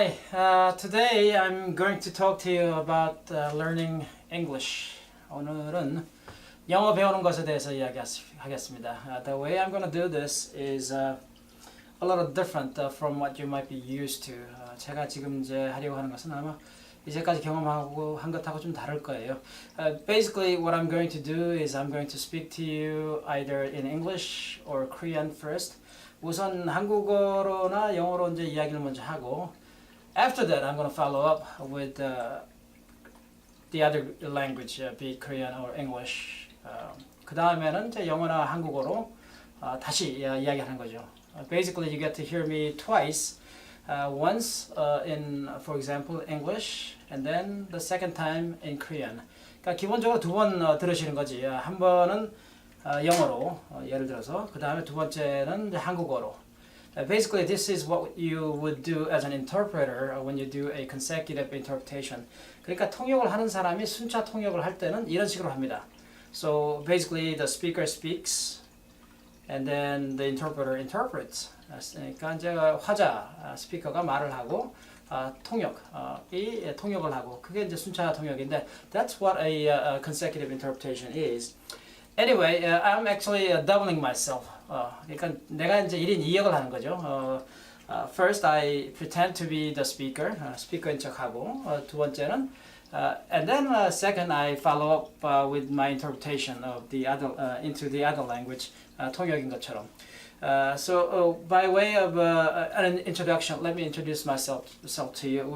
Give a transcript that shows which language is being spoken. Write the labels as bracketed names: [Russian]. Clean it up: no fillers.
[English] Today I'm going to talk to you about learning English. [Korean] 오늘은 영어 배우는 것에 대해서 이야기하겠습니다. [English] The way I'm going to do this is a little different from what you might be used to. [Korean] 제가 지금 이제 하려고 하는 것은 아마 이제까지 경험하고 한 것하고 좀 다를 거예요. [English] Basically what I'm going to do is I'm going to speak to you either in English or Korean first. [Korean] 우선 한국어로나 영어로 이제 이야기를 먼저 하고 [English] after that I'm going to follow up with the other language, be it Korean or English. [Korean] 그 다음에는 이제 영어나 한국어로 다시 이야기하는 거죠. [English] Basically you get to hear me twice. Once in, for example, English, and then the second time in Korean. [Korean] 그러니까 기본적으로 두 번 들으시는 거지. 한 번은 영어로, 예를 들어서, 그 다음에 두 번째는 한국어로. [English] Basically, this is what you would do as an interpreter when you do a consecutive interpretation. [Korean] 그러니까 통역을 하는 사람이 순차 통역을 할 때는 이런 식으로 합니다. [English] So basically, the speaker speaks, and then the interpreter interprets. [Korean] 그러니까 이제 화자 스피커가 말을 하고 통역이 통역을 하고 그게 이제 순차 통역인데 [English] that's what a consecutive interpretation is. Anyway, I'm actually doubling myself. [Korean] 그러니까 내가 이제 1인 2역을 하는 거죠. [English] First, I pretend to be the speaker, [Korean] 스피커인 척하고 두 번째는 [English] and then second, I follow up with my interpretation of the other into the other language, [Korean] 통역인 것처럼. [English] So by way of an introduction, let me introduce myself to you.